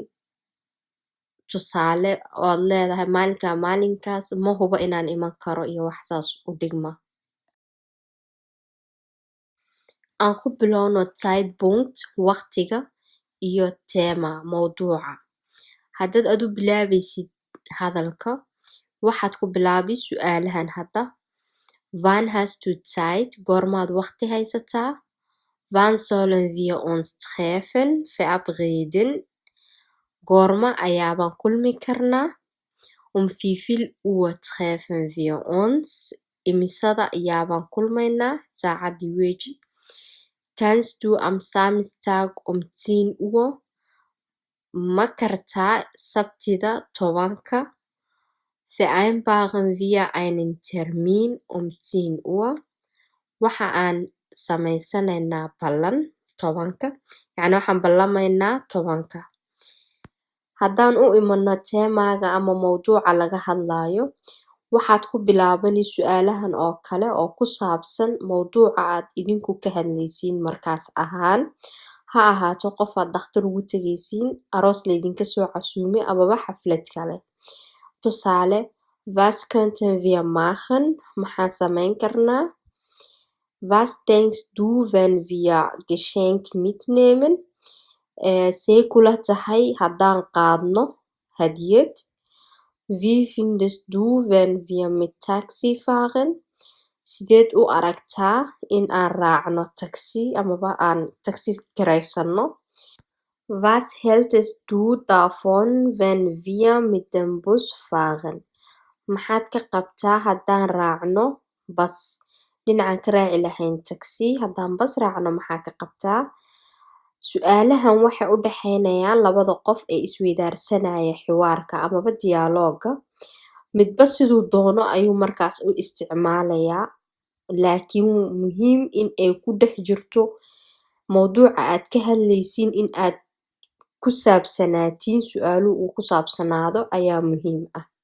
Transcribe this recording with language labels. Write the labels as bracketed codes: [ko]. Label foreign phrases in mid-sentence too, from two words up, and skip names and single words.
[so] Tusaale ood leedahay maalinkaas ma hubo inaan iman karo iyo wax saas u dhigma. Aan ku bilowno Zeitpunkt waqtiga iyo Thema mawduuca. Haddaad adu bilaabaysid hadalka, waxaad ku bilaabi su'aalahan hadda. [de] Wann hast du Zeit? [so] Goormaad waqti haysataa? [de] Wann sollen wir uns treffen? Verabreden. [so] Goorma ayaabaan kulmi karnaa? [de] Wie viel Uhr treffen wir uns? [so] Imisada ayaabaan kulmaynaa? Saacadii weeji. [de] Kannst du am Samstag 10 Uhr? [so] Ma kartaa Sabtida 10ka? [de] Vereinbaren wir einen Termin 10 Uhr? [so] Waxa aan samaysanaynaa ballan 10ka, yacni waxaan ballamaynaa 10ka. Haddaan u imano teemaaga ama mawduuca laga hadlayo, waxaad ku bilaabani su'aalahan oo kale oo ku saabsan mawduuca aad idinku ka hadlaysiin markaas ahaan. Ha ahaato qof aad dhakhtar ugu tagaysiin, aroos laydinka soo casuumay amaba xaflad kale. Tusaale, [de] was könnten wir machen? [so] Maxaan samayn karnaa? [de] Was denkst du, wenn wir Geschenk mitnehmen? [so] See kula tahay haddaan qaadno hadiyad? [de] Wie findest du, wenn wir mit Taxi fahren? [so] Sideed u aragtaa in aan raacno taxi amaba aan taxi kiraysano? [de] Was hältst du davon, wenn wir mit dem Bus fahren? [so] Maxaad ka qabtaa haddaan raacno bas? Dhinacaan ka raaci lahayn taxi, haddaan bas raacno maxaa ka qabtaa? Su'aalahan waxay u dhaxaynayaan labada qof ee isweydaarsanaya xiwaarka amaba dialooga. Midba siduu doono ayuu markaas u isticmaalayaa, laakiin muhiim in ay ku dhex jirto mawduuca aad ka hadlaysiin, in aad ku saabsanaatiin su'aaluhu uu ku saabsanaado ayaa muhiim ah.